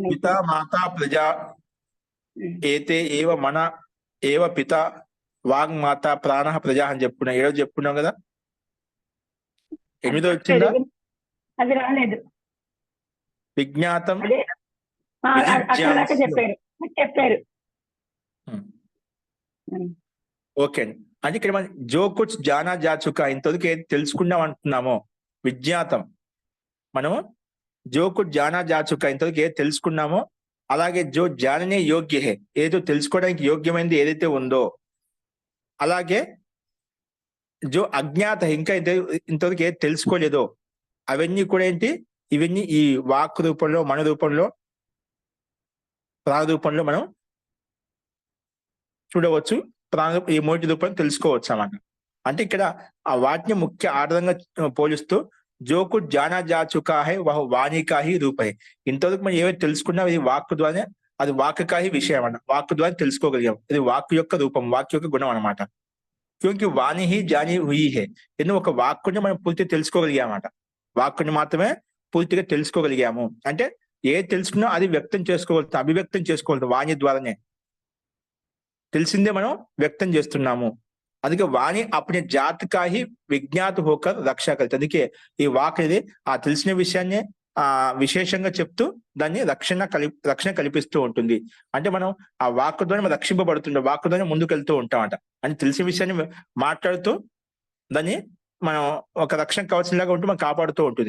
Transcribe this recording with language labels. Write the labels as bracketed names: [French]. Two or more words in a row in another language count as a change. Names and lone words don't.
[Sanskrit] పిత మాతా ప్రజా ఏతే ఏవ మన ఏవ పిత వాగ్ మాత ప్రాణ ప్రజా [Telugu] అని చెప్పుకున్నాం. 7 చెప్పుకున్నాం కదా? 8 వచ్చిందా? అది రాలేదు. విజ్ఞాతం అదే అక్కడ దాకా చెప్పారు. ఓకే అండి. అంటే ఇక్కడ మనం [Hindi] जो कुछ जाना जा चुका, [Telugu] ఇంతవరకు ఏది తెలుసుకున్నాం అంటున్నామో విజ్ఞాతం, మనము [Hindi] जो कुछ जाना जा चुका, [Telugu] ఇంతవరకు ఏది తెలుసుకున్నామో, అలాగే [Hindi] जो जानने योग्य है, [Telugu] ఏదో తెలుసుకోవడానికి యోగ్యమైనది ఏదైతే ఉందో, అలాగే [Hindi] जो अज्ञात, [Telugu] ఇంకా ఇంతవరకు ఏది తెలుసుకోలేదో అవన్నీ కూడా ఏంటి, ఇవన్నీ ఈ వాక్ రూపంలో, మన రూపంలో, ప్రాణ రూపంలో మనం చూడవచ్చు. ఈ 3 రూపంలో తెలుసుకోవచ్చు అన్నమాట. అంటే ఇక్కడ ఆ వాటిని ముఖ్య ఆధారంగా పోలిస్తూ [Hindi] जो कुछ जाना जा चुका है वह वाणी का ही रूप है. [Telugu] ఇంతవరకు మనం ఏవైతే తెలుసుకున్నాం ఇది వాక్ ద్వారానే, అది [Hindi] वाक् का ही विषय [Telugu] అన్నమాట. వాక్ ద్వారా తెలుసుకోగలిగాం. ఇది వాక్ యొక్క రూపం, వాక్ యొక్క గుణం అన్నమాట. [Hindi] क्योंकि वाणी ही जानी हुई है, [Telugu] ఎందుకు ఒక వాక్కుని మనం పూర్తిగా తెలుసుకోగలిగామన్నమాట. వాక్కుని మాత్రమే పూర్తిగా తెలుసుకోగలిగాము. అంటే ఏది తెలుసుకున్నా అది వ్యక్తం చేసుకోగలుగుతాం, అభివ్యక్తం చేసుకోగలుగుతాం వాణి ద్వారానే. తెలిసిందే మనం వ్యక్తం చేస్తున్నాము. [Hindi] అందుకే वाणी अपने ज्ञात का ही विज्ञात होकर रक्षा करती. [Telugu] అందుకే ఈ వాక్ అనేది ఆ తెలిసిన విషయాన్ని విశేషంగా చెప్తూ దాన్ని రక్షణ కల్పిస్తూ ఉంటుంది. అంటే మనం ఆ వాక్ ద్వారా మనం రక్షింపబడుతుంటాం, వాక్ ద్వారా ముందుకు వెళ్తూ ఉంటామట. అని తెలిసిన విషయాన్ని మాట్లాడుతూ దాన్ని మనం ఒక రక్షణ కవచంలాగా ఉంటూ మనం కాపాడుతూ ఉంటుంది.